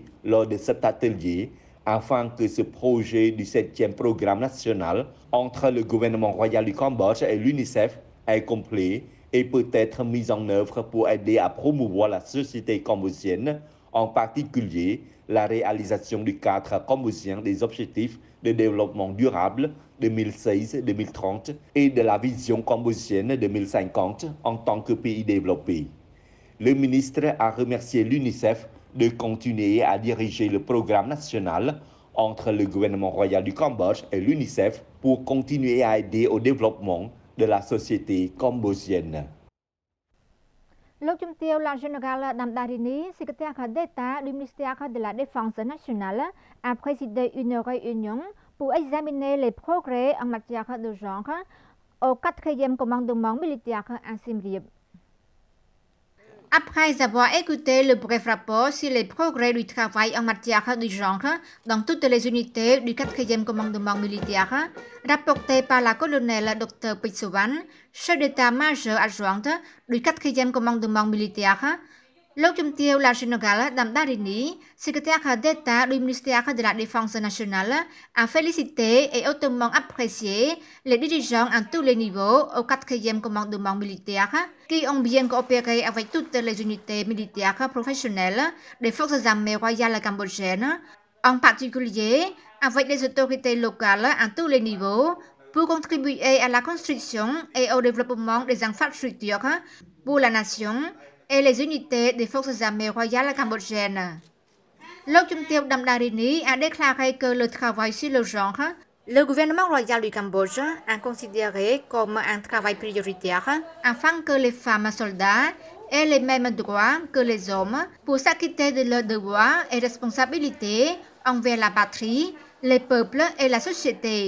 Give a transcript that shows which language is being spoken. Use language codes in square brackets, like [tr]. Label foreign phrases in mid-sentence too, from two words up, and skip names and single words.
[fr] lors de cet atelier afin que ce projet du 7e programme national entre le gouvernement royal du Cambodge et l'UNICEF est complet et peut être mis en œuvre pour aider à promouvoir la société cambodgienne, en particulier la réalisation du cadre cambodgien des objectifs de développement durable 2016-2030 et de la vision cambodgienne 2050 en tant que pays développé. Le ministre a remercié l'UNICEF de continuer à diriger le programme national entre le gouvernement royal du Cambodge et l'UNICEF pour continuer à aider au développement de la société cambodgienne. លោកជំទាវ La Générale Damdarini, secrétaire d'État du ministère de la Défense nationale, a présidé une réunion pour examiner les progrès en matière de genre au 4e commandement militaire à Siem Reap. Après avoir écouté le bref rapport sur les progrès du travail en matière de genre dans toutes les unités du 4e commandement militaire, rapporté par la colonelle Dr Pitsovan, chef d'état-major adjointe du 4e commandement militaire, លោកជំទាវ La Générale Damdarini, secrétaire d'État du ministère de la Défense nationale, a félicité et hautement apprécié les dirigeants à tous les niveaux au 4e commandement militaire qui ont bien coopéré avec toutes les unités militaires professionnelles des forces armées royales cambodgiennes, en particulier avec les autorités locales à tous les niveaux pour contribuer à la construction et au développement des infrastructures pour la nation et les unités des forces armées royales cambodgiennes. លោកជំទាវ Damdarini a déclaré que le travail sur le genre, le gouvernement royal du Cambodge a considéré comme un travail prioritaire afin que les femmes soldats aient les mêmes droits que les hommes pour s'acquitter de leurs devoirs et responsabilités envers la patrie, les peuples et la société.